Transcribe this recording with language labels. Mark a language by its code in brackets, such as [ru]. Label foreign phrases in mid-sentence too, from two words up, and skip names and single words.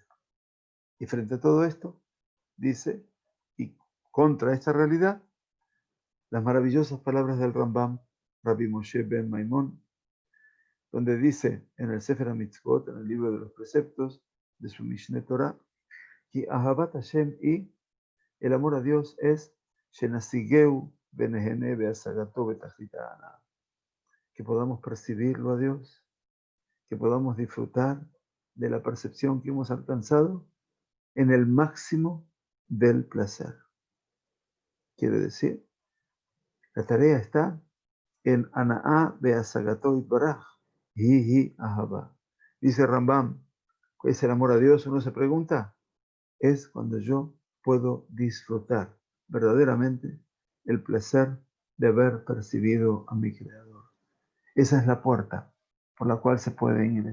[es] Y frente a todo esto, dice, y contra esta realidad, las maravillosas palabras del Rambam, Rabbi Moshe ben Maimón, donde dice en el Sefer HaMitzvot, en el libro de los preceptos de su Mishneh Torah, que [he] אהבת השם [es] y el amor a Dios es [he] שנשיגהו ונהנה בהשגתו בתכלית ההנאה, [es] que podamos percibirlo a Dios, que podamos disfrutar de la percepción que hemos alcanzado en el máximo del placer. Quiere decir, la tarea está en [he] הנאה בהשגתו יתברך, היא אהבה. [es] Dice Rambam, ¿qué es el amor a Dios? Uno se pregunta, es cuando yo puedo disfrutar verdaderamente el placer de haber percibido a mi Creador. Esa es la puerta por la cual se puede ingresar.